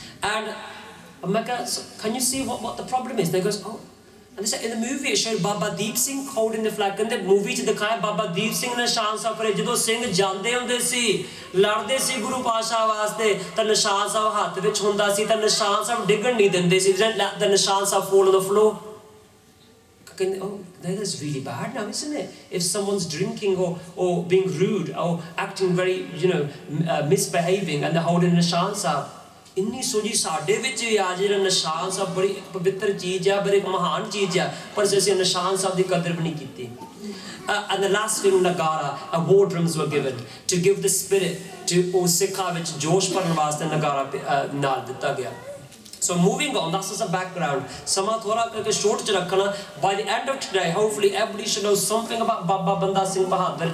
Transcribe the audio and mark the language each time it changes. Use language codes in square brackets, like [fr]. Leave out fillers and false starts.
[en] And I'm like, so can you see what the problem is? And they goes, oh, and they said in the movie it showed Baba Deep Singh holding the flag. And the movie [pa] 'ਚ ਦਿਖਾਇਆ Baba Deep Singh ਨੇ ਨਿਸ਼ਾਨ ਸਾਹਿਬ ਫੜੇ। ਜਦੋਂ ਸਿੰਘ ਜਾਂਦੇ ਹੁੰਦੇ ਸੀ, ਲੜਦੇ ਸੀ ਗੁਰੂ ਪਾਤਸ਼ਾਹ ਵਾਸਤੇ, ਤਾਂ ਨਿਸ਼ਾਨ ਸਾਹਿਬ ਹੱਥ ਵਿੱਚ ਹੁੰਦਾ ਸੀ, ਤਾਂ ਨਿਸ਼ਾਨ ਸਾਹਿਬ ਡਿੱਗਣ ਨਹੀਂ ਦਿੰਦੇ ਸੀ। [en] Didn't let the Nishan Sahib fall on the floor. Oh, that's really bad now, isn't it? If someone's drinking or being rude or acting very, misbehaving, and they're holding Nishan Sahib. [pa] ਇੰਨੀ ਸੋਝੀ ਸਾਡੇ ਵਿੱਚ ਵੀ ਆ, ਜਿਹੜਾ ਨਿਸ਼ਾਨ ਸਾਹਿਬ ਬੜੀ ਪਵਿੱਤਰ ਚੀਜ਼ ਆ, ਬੜੀ ਮਹਾਨ ਚੀਜ਼ ਆ, ਪਰ ਅਸੀਂ ਨਿਸ਼ਾਨ ਸਾਹਿਬ ਦੀ ਕਦਰ ਵੀ ਨਹੀਂ ਕੀਤੀ। [en] And the last thing, nagara, war drums were given to give the spirit to [pa] ਉਹ ਸਿੱਖਾਂ ਵਿੱਚ ਜੋਸ਼ ਭਰਨ ਵਾਸਤੇ ਨਗਾਰਾ ਨਾਲ ਦਿੱਤਾ ਗਿਆ। [en] So moving on, that's just a background. [pa] Sama thoda karke short ch rakhna. [en] By the end of today, hopefully everybody should know something about Baba Banda Singh Bahadur.